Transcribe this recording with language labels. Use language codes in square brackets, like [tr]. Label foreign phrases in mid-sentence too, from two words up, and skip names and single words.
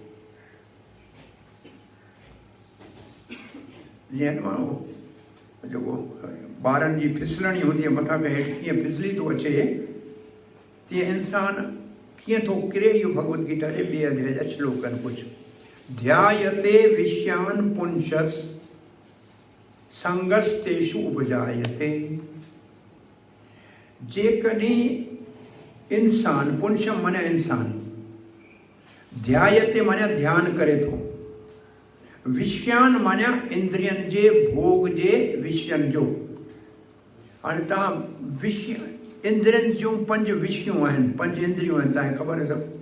[sd] जीअं माण्हू जेको ॿारनि जी फिसलणी हूंदी आहे, मथां खां हेठि कीअं फिसली थो अचे, तीअं इंसान कीअं थो किरे। इहो भगवत गीता जे 2 अध्याय जा श्लोक आहिनि कुझु। [sa] ध्यायते विषयान पुंसस् संगस्तेषु उपजायते। [sd] जेकॾहिं इंसान, पुंशम माने इंसान, ध्यायते माने ध्यानु करे थो, विषयान माने इंद्रियनि जे भोग जे विषयनि जो। हाणे तव्हां विषय, इंद्रियनि जूं 5 विषयूं आहिनि, 5 इंद्रियूं आहिनि, तव्हांखे ख़बर आहे सभु।